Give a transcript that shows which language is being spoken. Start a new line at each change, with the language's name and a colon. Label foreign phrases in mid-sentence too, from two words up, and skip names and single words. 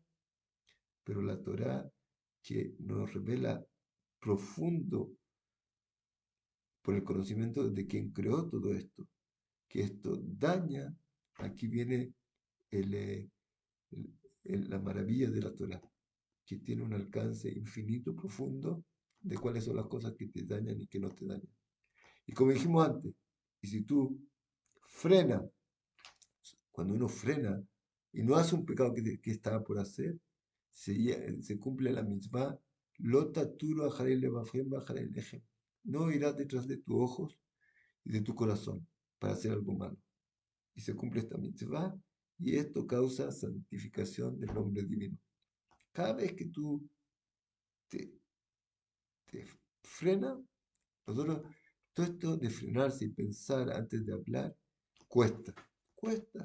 Spanish: Pero la Torá que nos revela profundo por el conocimiento de quien creó todo esto, que esto daña, aquí viene el, el- la maravilla de la Torah, que tiene un alcance infinito, profundo, de cuáles son las cosas que te dañan y que no te dañan. Y como dijimos antes, y si tú frenas, cuando uno frena y no hace un pecado que estaba por hacer, se cumple la mitzvah,
Hebrew: לא תתורו אחרי לבבכם ואחרי לחם.
Spanish: No irás detrás de tus ojos y de tu corazón para hacer algo malo. Y se cumple esta mitzvah y esto causa santificación del nombre divino. Cada vez que tú te, te frenas, nosotros, todo esto de frenarse y pensar antes de hablar, cuesta, cuesta.